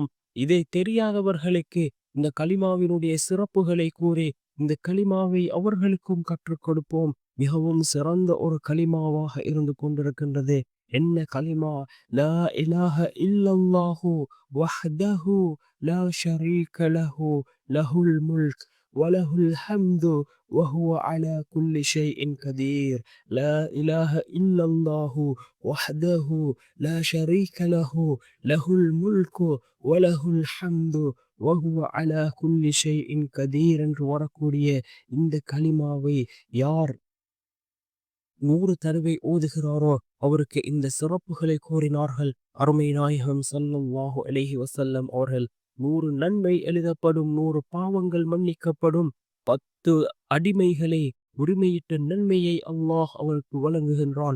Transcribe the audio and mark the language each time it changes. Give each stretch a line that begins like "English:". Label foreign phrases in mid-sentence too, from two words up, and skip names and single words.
Tamil: இதை தெரியாதவர்களுக்கு இந்த கலிமாவினுடைய சிறப்புகளை கூறி இந்த கலிமாவை அவர்களுக்கும் கற்றுக் கொடுப்போம். மிகவும் சிறந்த ஒரு கலிமாவாக இருந்து கொண்டிருக்கின்றது. என்ன கலிமா?
Arabic: لا إله إلا الله وحده لا شريك له له الملك وله الحمد وهو على كل شيء قدير. لا إله إلا الله وحده لا شريك له له الملك وله الحمد وهو على كل شيء قدير
Tamil: என்று வரக்கூடிய இந்த கலிமாவை யார் 100 தடவை ஓதுகிறாரோ அவருக்கு இந்த சிறப்புகளை கூறினார்கள் அருமை நாயகம்
Arabic: صلى الله عليه وسلم
Tamil: அவர்கள். 100 நன்மை எழுதப்படும், 100 பாவங்கள் மன்னிக்கப்படும், 10 அடிமைகளை உரிமையிட்ட நன்மையை அல்லாஹ் அவருக்கு வழங்குகின்றான்.